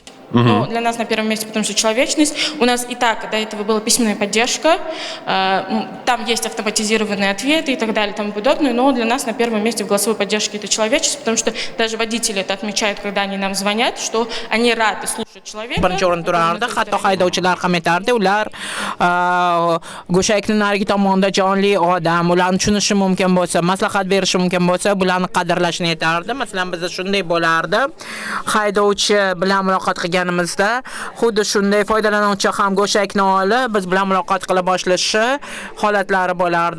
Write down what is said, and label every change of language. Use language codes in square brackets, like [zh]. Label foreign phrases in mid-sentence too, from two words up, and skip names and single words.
[ru] Но для нас на первом месте, потому что человечность. У нас и так до этого была письменная поддержка, там есть автоматизированные ответы и так далее и тому подобное, но для нас на первом месте в голосовой поддержке это человечность, потому что даже водители это отмечают, когда они нам звонят, что они рады слушать человека. [uz] Birinchi o'rin turardi, hatto haydovchilar ham aytardi, ular go'shakning narigi tomonda jonli odam, ularni tushunishi mumkin bo'lsa, maslahat berishi mumkin bo'lsa, bularni qadrlashni aytardi. Masalan, bizda shunday bo'lardi. Haydovchi bilan muloqot qilgan berganimizda xuddi shunday foydalanuvchi ham go'shakni olib biz bilan muloqot qila boshlashi holatlari bo'lardi.